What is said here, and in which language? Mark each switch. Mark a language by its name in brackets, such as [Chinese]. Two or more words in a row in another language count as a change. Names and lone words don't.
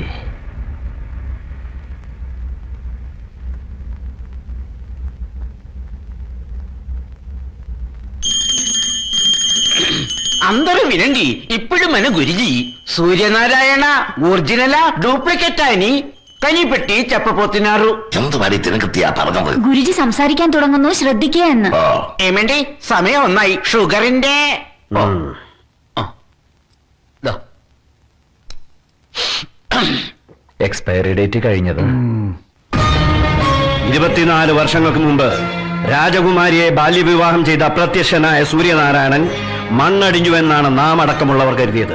[Telugu] అందరూ వినండి, ఇప్పుడు మన గురుజీ సూర్యనారాయణ ఒరిజినలా డూప్లికేట్ అని కనిపెట్టి చెప్పబోతున్నారు. [Malayalam] ഗുരുജി സംസാരിക്കാൻ തുടങ്ങുന്നു, ശ്രദ്ധിക്കുക എന്ന്. [Telugu] ఏమండి, సమయం ఉన్నాయి. [Malayalam] ഷുഗറിന്റെ [English] expiry date [Malayalam] കഴിഞ്ഞത്. 24 വർഷങ്ങൾക്ക് മുമ്പ് രാജകുമാരിയെ ബാല്യവിവാഹം ചെയ്ത അപ്രത്യക്ഷനായ സൂര്യനാരായണൻ മണ്ണടിഞ്ഞുവെന്നാണ് നാം അടക്കമുള്ളവർ കരുതിയത്.